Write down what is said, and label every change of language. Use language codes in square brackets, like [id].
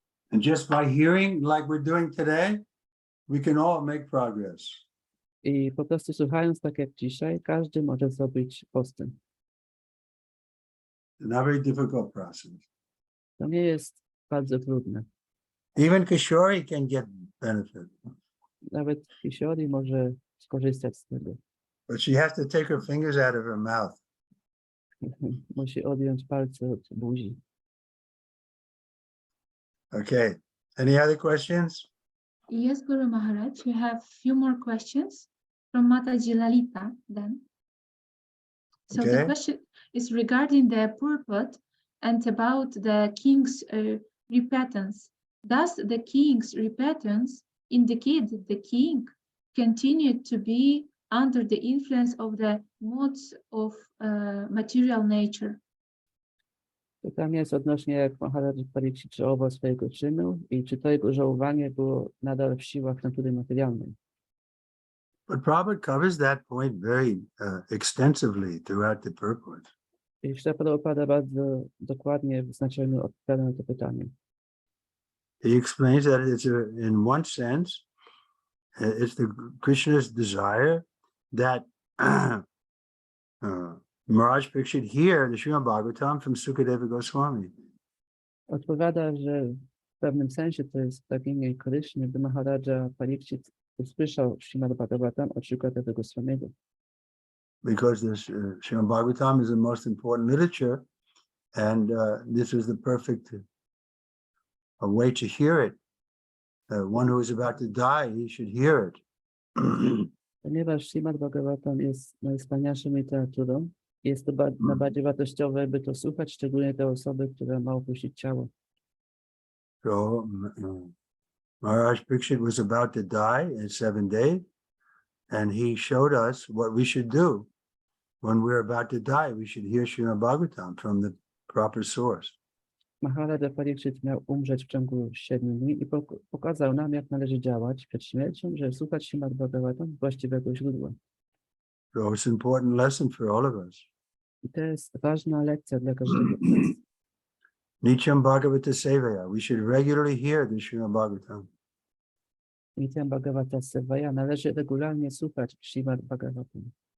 [en] And just by hearing like we're doing today, we can all make progress. [pl] I po prostu słuchając tak jak dzisiaj, każdy może zrobić postęp. [en] It's not a very difficult process. [pl] To nie jest bardzo trudne. [en] Even Kishori can get benefit, [pl] Nawet Kishori może skorzystać z tego. [en] but she has to take her fingers out of her mouth. [pl] Musi odjąć palce od buzi. [en] Okay. Any other questions? Yes, Guru Maharaj, we have few more questions from Mataji Lalita then. So the Okay. question is regarding the purport and about the king's repentance. Does the king's repentance indicate that the king continued to be under the influence of the modes of material nature? [pl] Pytanie jest odnośnie, jak Maharaj Pariksit żałował swojego czynu i czy to jego żałowanie było nadal w siłach natury materialnej. [en] But Prabhupada covers that point very extensively throughout the purport. [pl] I Śrila Prabhupada bardzo dokładnie w znaczeniu odpowiada na to pytanie. [en] He explains that in one sense, it's the Krishna's desire that Maharaj Pariksit hear the Śrimad Bhagavatam from Sukadeva Goswami. [pl] Odpowiada, że w pewnym sensie to jest pragnienie Kryszny, by Maharaja Pariksit usłyszał Śrimad Bhagavatam od przykładowego Swamiego. [en] Because this Śrimad Bhagavatam is the most important literature, and this is the perfect way to hear it. One who is about to die, he should hear it. [pl] Ponieważ Śrimad Bhagavatam jest najwspanialszą literaturą, jest to najbardziej wartościowe, by to słuchać, szczególnie te osoby, które ma opuścić ciało. [en] So Maharaj Pariksit was about to die in 7 days, and he showed us what we should do when we're about to die. We should hear Śrimad Bhagavatam from the proper source. [pl] Maharaja Pariksit miał umrzeć w ciągu 7 dni i pokazał nam, jak należy działać przed śmiercią, żeby słuchać Śrimad Bhagavatam z właściwego źródła. [en] So it's an important lesson for all of us. [pl] I to jest ważna lekcja dla każdego z nas. [sa] Nityam Bhagavata Sevaya. [en] We should regularly hear the Śrimad Bhagavatam. [sa] Nityam Bhagavata Sevaya, [pl] należy regularnie słuchać Śrimad Bhagavatam.